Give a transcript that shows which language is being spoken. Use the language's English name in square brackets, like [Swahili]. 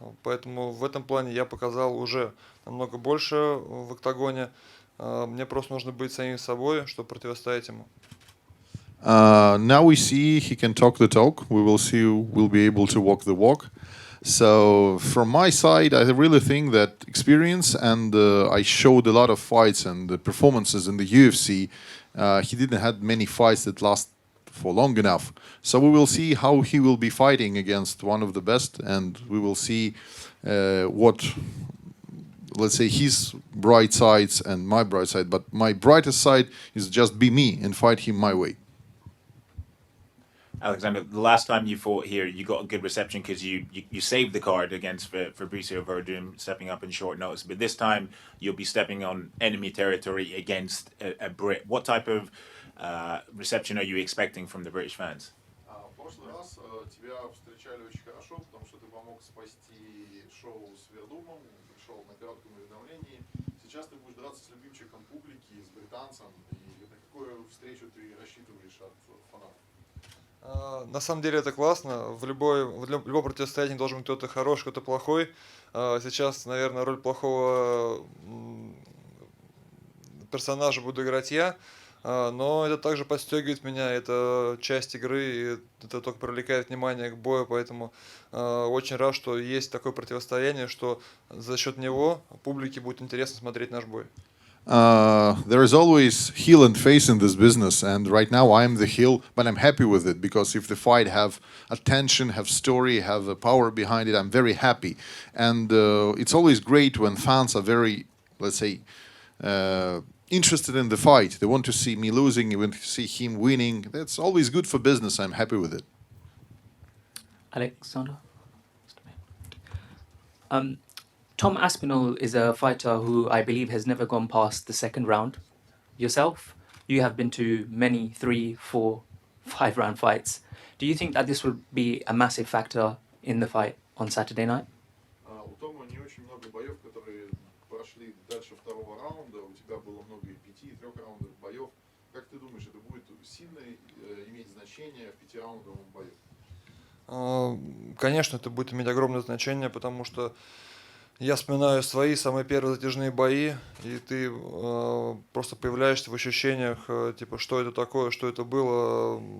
[Russian] Поэтому в этом плане я показал уже намного больше в октагоне. Мне просто нужно быть самим собой, чтобы противостоять ему. [English] Now we see he can talk the talk. We will see who will be able to walk the walk. So from my side, I really think that experience and I showed a lot of fights and performances in the UFC. He didn't have many fights that last for long enough. So we will see how he will be fighting against one of the best, and we will see what, let's say, his bright sides and my bright side. But my brightest side is just be me and fight him my way. Alexander, the last time you fought here, you got a good reception because you saved the card against Fabricio Verdum, stepping up in short notice. But this time, you'll be stepping on enemy territory against a Brit. What type of reception are you expecting from the British fans? [Russian] В прошлый раз тебя встречали очень хорошо, потому что ты помог спасти шоу с Вердумом, пришел на коротком уведомлении. Сейчас ты будешь драться с любимчиком публики, с британцем. И на какую встречу ты рассчитываешь от фанатов? На самом деле это классно. В любом противостоянии должен быть кто-то хороший, кто-то плохой. Сейчас, наверное, роль плохого персонажа буду играть я. Но это также подстегивает меня, это часть игры, и это только привлекает внимание к бою, поэтому очень рад, что есть такое противостояние, что за счет него публике будет интересно смотреть наш бой. [English] There is always heel and face in this business, and right now I'm the heel, but I'm happy with it because if the fight have attention, have story, have a power behind it, I'm very happy. And it's always great when fans are very, let's say, interested in the fight. They want to see me losing, they want to see him winning. That's always good for business. I'm happy with it. Alexander? Tom Aspinall is a fighter who I believe has never gone past the second round. Yourself, you have been to many 3, 4, 5 round fights. Do you think that this will be a massive factor in the fight on Saturday night? [Russian] У Тома не очень много боев, которые прошли дальше второго раунда. У тебя было много и 5, и 3-раундовых боев. Как ты думаешь, это будет сильно иметь значение в 5-раундовом бою? Конечно, это будет иметь огромное значение, потому что я вспоминаю свои самые первые затяжные бои, и ты просто появляешься в ощущениях, типа, что это такое, что это было.